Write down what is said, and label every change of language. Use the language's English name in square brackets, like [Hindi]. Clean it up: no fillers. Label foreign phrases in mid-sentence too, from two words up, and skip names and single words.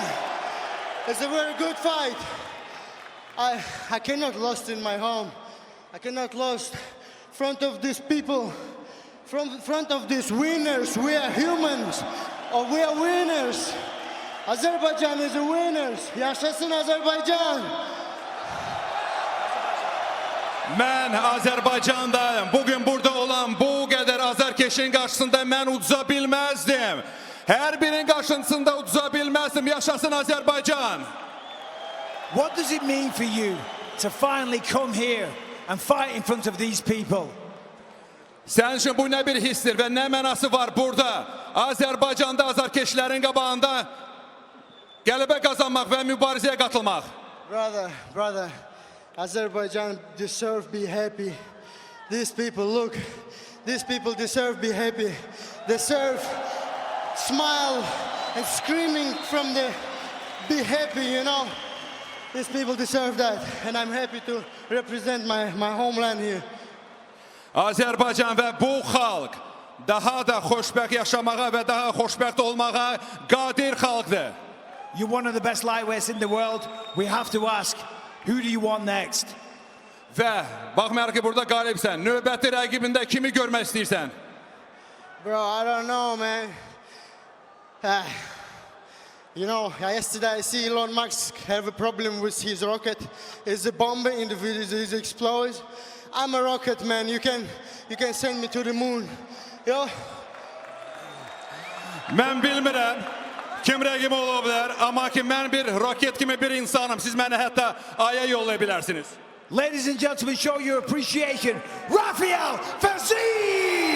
[English] It's a very good fight. I cannot lose in my home. I cannot lose in front of these people, in front of these winners. We are humans, or we are winners. Azerbaijan is a winners. [Azerbaijani] Yaşasın Azerbaycan. Mən Azərbaycandayım. Bugün burada olan bu qədər azərkeşin qarşısında mən uduza bilməzdim. Hər birinin qarşısında uduza bilməzdim. Yaşasın Azərbaycan. [English] What does it mean for you to finally come here and fight in front of these people? [Azerbaijani] Sənin üçün bu nə bir hissdir və nə mənası var burada? Azərbaycanda azərkeşlərin qabağında qələbə qazanmaq və mübarizəyə qatılmaq. [English] Brother, Azerbaijan deserve be happy. These people, look, these people deserve be happy. Deserve smile and screaming from the be happy, you know. These people deserve that, and I'm happy to represent my homeland here. [Azerbaijani] Azərbaycan və bu xalq daha da xoşbəxt yaşamağa və daha xoşbəxt olmağa qadir xalqdır. [English] You're one of the best lightweights in the world. We have to ask, who do you want next? [Azerbaijani] Və baxmayaraq ki, burada qalibsən, növbəti rəqibində kimi görmək istəyirsən? [English] Bro, I don't know, man. You know, yesterday I see Elon Musk have a problem with his rocket. It's a bomb in the video, it explodes. I'm a rocket man. You can send me to the moon. Yo. [Azerbaijani] Mən bilmirəm kim rəqib ola bilər, amma ki mən bir roket kimi bir insanım. Siz məni hətta aya yollaya bilərsiniz. [English] Ladies and gentlemen, show your appreciation. Rafael Fiziev!